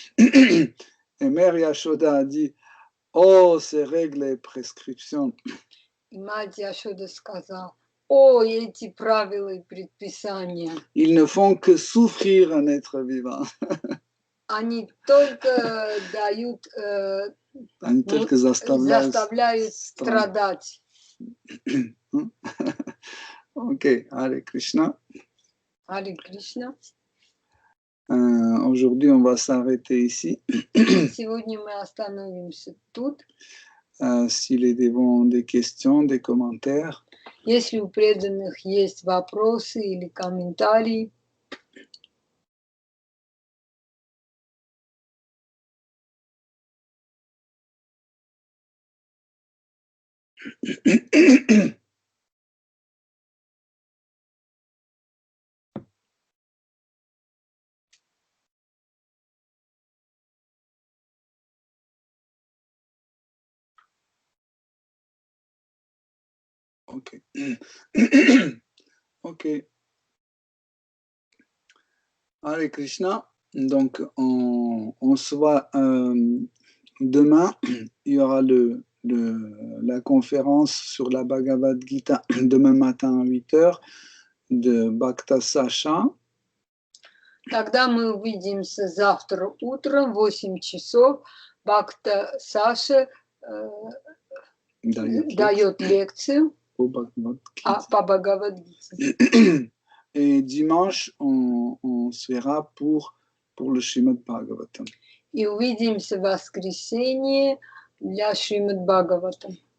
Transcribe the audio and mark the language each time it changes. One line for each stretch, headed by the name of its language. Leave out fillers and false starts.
French: Et Mère Yashoda a dit, oh, ces règles et prescriptions.
Russian: И мать Яшода сказала, о, эти правила и предписания.
French: Ils ne font que souffrir un être vivant.
Russian: Они только дают, Они только заставляют страдать.
Sanskrit: Ok, Hare Krishna. Hare Krishna.
French: Aujourd'hui, on va s'arrêter ici.
Russian: Сегодня мы остановимся тут.
French: Si les dévots ont des questions, des commentaires.
Russian: Если у преданных есть вопросы или комментарии. Ok. Ok.
French: Hare Krishna. Donc, on se voit demain. Il y aura la conférence sur la Bhagavad Gita demain matin à 8h de Bhakta Sasha.
Russian: Тогда мы увидимся завтра утром в 8 часов. Бхакта Саша дает лекцию по Бхагавад-гите.
French: Et dimanche, on se verra pour le Srimad Bhagavatam.
Russian: И увидимся в воскресенье для Шримад Бхагаватам.